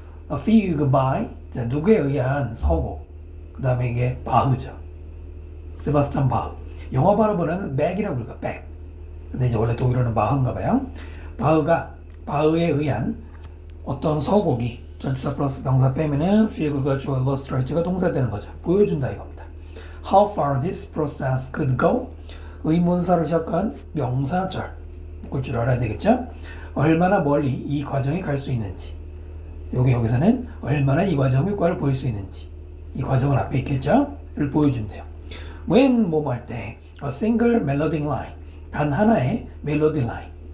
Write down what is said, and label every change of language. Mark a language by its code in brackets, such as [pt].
[en] fugue by, [ko] 자, 누구에 의한 서곡. 그 다음에 이게 바흐죠. 세바스찬 바흐. 영어 발음은 백이라고 불러요. 백. 근데 이제 원래 독일어는 바흐인가 봐요. 바흐에 의한 어떤 서곡이 전치사 플러스 명사 빼면은 fugue가 주어, illustrate가 동사 되는 거죠. 보여준다 이겁니다. [en] How far this process could go? [ko] 의문사로 시작한 명사절 묶을 줄 알아야 되겠죠? 얼마나 멀리 이 과정이 갈 수 있는지. 여기서는 얼마나 이 과정 효과를 보일 수 있는지. 이 과정은 앞에 있겠죠? 를 보여준대요. [en] When [ko] 뭐뭐 할 때 [en] a single melodic line, [ko] 단 하나의 멜로디 라인.